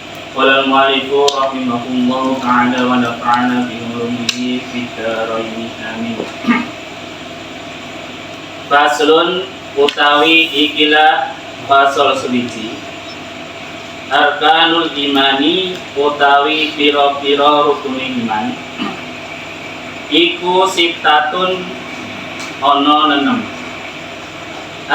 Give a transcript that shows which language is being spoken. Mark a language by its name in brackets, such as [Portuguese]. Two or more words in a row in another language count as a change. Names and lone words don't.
[Arabic] قال المؤلف رحمه الله تعالى ونفعنا بعلومه في الدارين آمين. [Javanese] Faslun utawi ikilah fasal suwiji. [Arabic] أركان الإيمان [Javanese] utawi pira-pira rukun iman. Iku sittatun ana 6.